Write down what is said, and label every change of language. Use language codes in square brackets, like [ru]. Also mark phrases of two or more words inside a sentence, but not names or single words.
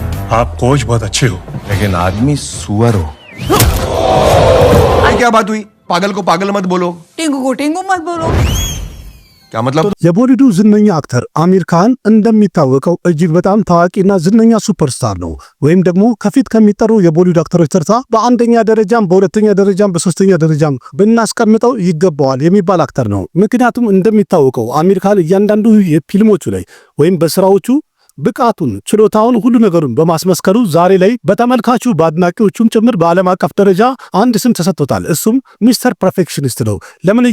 [hi] आप कोच बहुत अच्छे हो, लेकिन आदमी सुअर हो। ये क्या बात हुई? पागल को पागल मत बोलो। टिंगू को टिंगू मत बोलो। क्या मतलब? [am] የቦሊውዱ ዝነኛ አክተር አሚር ካን እንደሚታወቀው እጅግ በጣም ታዋቂና ዝነኛ ሱፐርስታር ነው። ወይም ደግሞ ከፊት ከሚጠሩ የቦሊውድ አክተሮች ተርታ በአንደኛ ደረጃም በሁለተኛ ደረጃም በሶስተኛ ደረጃም ብናስቀምጠው ይገባዋል የሚባል አክተር ነው። ምክንያቱም እንደሚታወቀው አሚር ካን እያንዳንዱ የፊልሞቹ ላይ ወይም በስራዎቹ ብቃቱን ችሎታውን ሁሉ ነገሩን በማስመስከሩ ዛሬ ላይ በተመልካቹ በአድናቂዎቹም ጭምር በዓለም አቀፍ ደረጃ አንድ ስም ተሰጥቶታል። እሱም ሚስተር ፐርፌክሽኒስት ነው። ለምን?